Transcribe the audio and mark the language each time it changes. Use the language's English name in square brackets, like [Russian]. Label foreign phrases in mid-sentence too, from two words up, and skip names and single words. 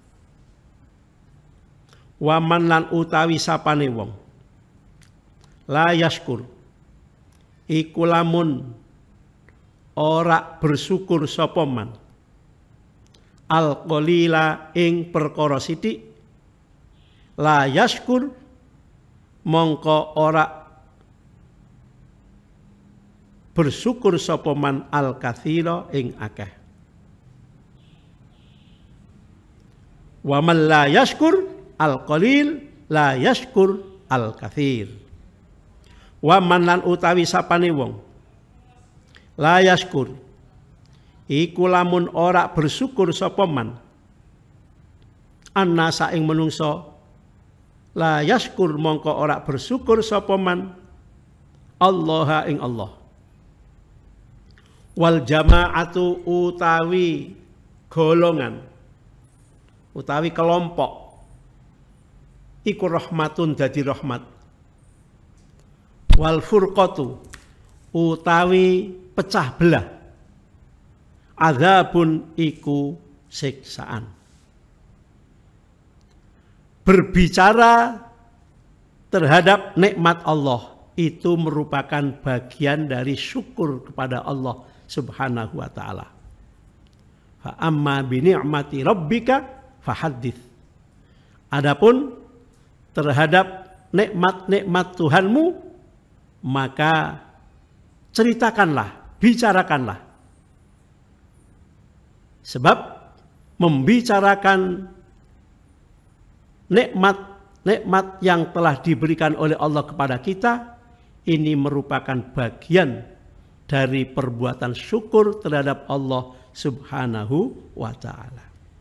[Javanese] Waman lan utawi sapane wong [Arabic] لا يشكر [Javanese] iku lamun ora bersyukur sapa [Arabic] من القليل [Javanese] ing perkara sithik, [Arabic] لا يشكر [Javanese] mongko ora bersyukur sapa [Arabic] من الكثير [Javanese] ing akeh. [Arabic] ومن لا يشكر القليل لا يشكر الكثير. ومن [Javanese] lan utawi sapane wong [Arabic] لا يشكر [Javanese] iku lamun ora bersyukur sapa [Arabic] من الناس [Javanese] ing menungso, [Arabic] لا يشكر [Javanese] mongko ora bersyukur sapa [Arabic] من الله [Javanese] ing Allah. [Arabic] والجماعة [Javanese] utawi golongan utawi kelompok iku rahmatun dadi rahmat, [Arabic] والفرقة [Javanese] utawi pecah belah azabun iku siksaan. [Indonesian] Berbicara terhadap nikmat Allah itu merupakan bagian dari syukur kepada Allah [Arabic] سبحانه وتعالى. فأما بنعمة ربك فحدث. [Indonesian] Adapun terhadap nikmat-nikmat Tuhanmu, maka ceritakanlah, bicarakanlah. Sebab membicarakan nikmat-nikmat yang telah diberikan oleh Allah kepada kita, ini merupakan bagian dari perbuatan syukur terhadap Allah [Arabic] سبحانه وتعالى.